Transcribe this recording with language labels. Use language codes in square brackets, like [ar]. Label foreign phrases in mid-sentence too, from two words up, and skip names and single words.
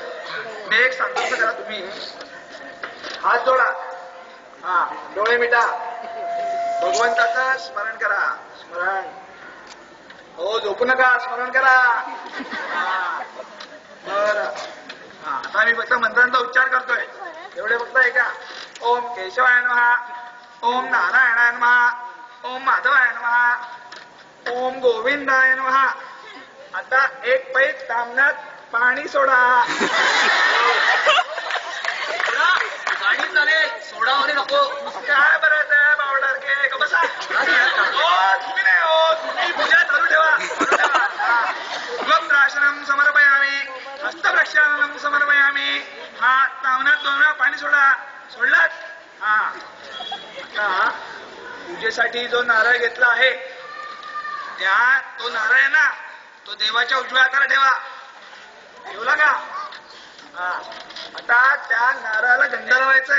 [mr] मी एक सांगतो करा, तुम्ही हात जोडा, हा डोळे मिटा, भगवंताचं स्मरण करा. स्मरण हो, झोपू नका, स्मरण करा. बर हा आता मी फक्त मंत्रांचा उच्चार करतोय, एवढे फक्त ऐका. [sa] ओम केशवाय नमः, ओम नारायणाय नमः, ओम माधवाय नमः, ओम गोविंदाय नमः. [mr] आता एक पैक तांब्यात पाणी सोडा. पाणी चालेल, सोडा वगैरे नको. काय बरं बावडार के बसा. तुम्ही नाही हो, तुम्ही पूजा चालू ठेवा. [sa] गोत्राशनम समर्पयामी, हस्तप्रक्षालनम समर्पयामी. [mr] हा तांब्यात 2 वेळा पाणी सोडा. सोडलात? हा आता पूजेसाठी जो नारळ घेतला आहे तो नारळ आहे ना, तो देवाच्या उजव्या हाताला ठेवा. ठेवला का? हा आता त्या नारळाला गंध लावायचंय.